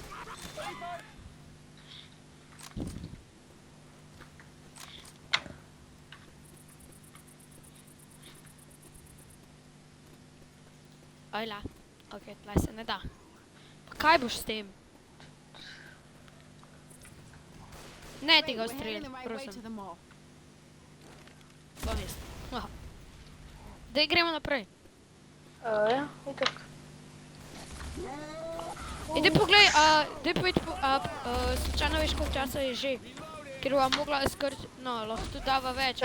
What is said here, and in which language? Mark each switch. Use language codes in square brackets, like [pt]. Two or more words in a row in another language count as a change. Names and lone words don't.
[sl] Ajla. Ok, tle se ne da. Pa kaj boš s tem? Ne ti ga [en] We're heading [sl] ustreliti, [en] the right way to [sl] prosim. [en] the mall. [sl] Bom jaz. Aha. Daj gremo naprej. Ja, itak. Daj poglej, daj povedz, slučajno veš, koliko časa je že. Ker bova mogla skrt, no, lahko tudi dava več.